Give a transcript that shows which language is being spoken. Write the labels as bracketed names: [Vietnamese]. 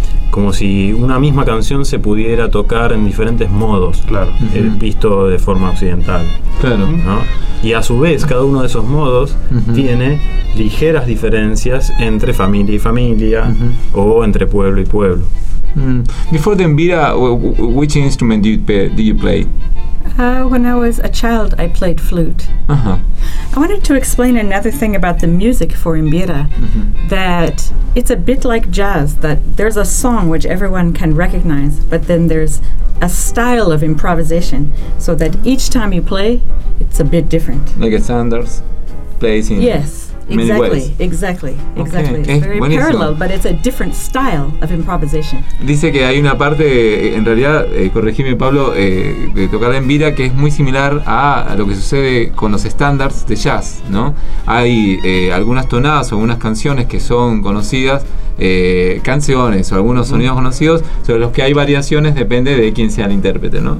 [Spanish] Como si una misma canción se pudiera tocar en diferentes modos, claro, visto de forma occidental. Claro. ¿No? Y a su vez, cada uno de esos modos tiene ligeras diferencias entre familia y familia, o entre pueblo y pueblo. [English] Before the embira, which instrument do you play? When I was a child, I played flute. I wanted to explain another thing about the music for embira, that it's a bit like jazz, that there's a song which everyone can recognize, but then there's a style of improvisation, so that each time you play, it's a bit different. Like a Sanders plays in... Yes. Exactly. Okay. It's very parallel, but it's a different style of improvisation. [Spanish] Dice que hay una parte, en realidad, corregime Pablo, de tocar la embira que es muy similar a lo que sucede con los standards de jazz, ¿no? Hay algunas tonadas o algunas canciones que son conocidas, canciones o algunos sonidos conocidos, sobre los que hay variaciones, depende de quién sea el intérprete, ¿no?